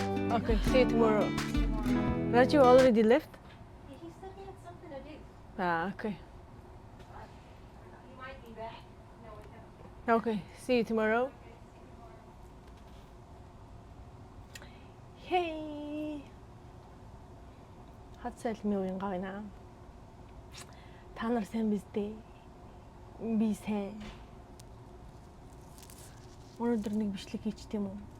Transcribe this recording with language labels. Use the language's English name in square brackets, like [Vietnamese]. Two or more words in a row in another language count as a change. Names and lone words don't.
[English] Okay, see you tomorrow. Raju already left? He said he had something to do. Okay. He might be back. No, we haven't. Okay, see you tomorrow. Hey. [Mongolian] Хад сайлмын уянгаа байна. Та нар сайн биз дээ? Би сайн. Өнөөдөр нэг бичлэг хийчих тийм үү?